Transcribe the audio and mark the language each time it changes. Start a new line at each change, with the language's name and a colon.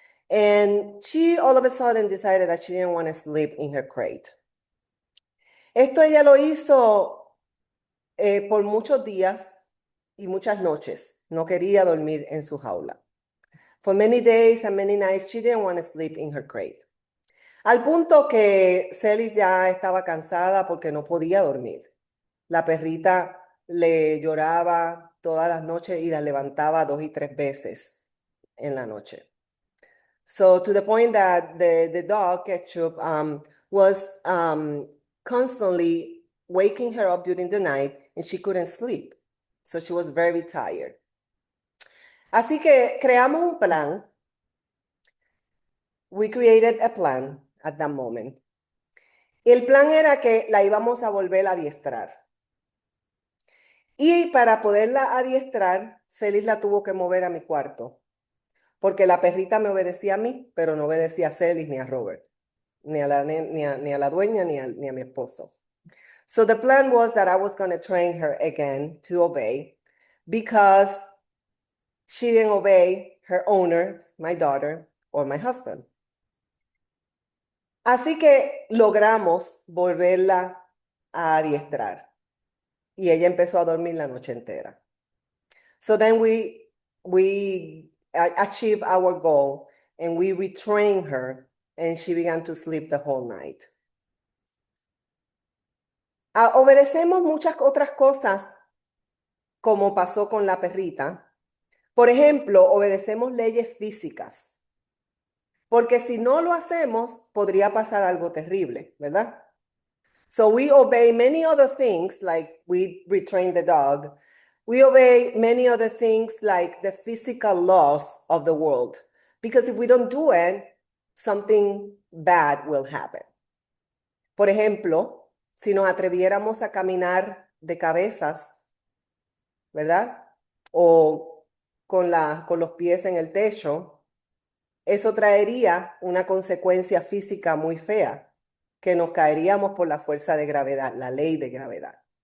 English: And she all of a sudden decided that she didn't want to sleep in her crate.
Spanish: Esto ella lo hizo por muchos días y muchas noches. No quería dormir en su jaula.
English: For many days and many nights, she didn't want to sleep in her crate.
Spanish: Al punto que Celis ya estaba cansada porque no podía dormir. La perrita le lloraba todas las noches y la levantaba 2 y 3 veces en la noche.
English: So to the point that the dog, Ketchup, was constantly waking her up during the night and she couldn't sleep. So she was very tired.
Spanish: Así que creamos un plan.
English: We created a plan at that moment.
Spanish: El plan era que la íbamos a volver a adiestrar. Y para poderla adiestrar, Celis la tuvo que mover a mi cuarto. Porque la perrita me obedecía a mí, pero no obedecía a Celis ni a Robert, ni a la dueña, ni a mi esposo.
English: So the plan was that I was going to train her again to obey because she didn't obey her owner, my daughter, or my husband.
Spanish: Así que logramos volverla a adiestrar y ella empezó a dormir la noche entera.
English: So then we achieved our goal and we retrained her and she began to sleep the whole night.
Spanish: Obedecemos muchas otras cosas como pasó con la perrita. Por ejemplo, obedecemos leyes físicas. Porque si no lo hacemos, podría pasar algo terrible, ¿verdad?
English: So we obey many other things, like we retrain the dog. We obey many other things like the physical laws of the world. Because if we don't do it, something bad will happen.
Spanish: Por ejemplo, si nos atreviéramos a caminar de cabezas, ¿verdad? O con los pies en el techo, eso traería una consecuencia física muy fea, que nos caeríamos por la fuerza de gravedad, la ley de gravedad.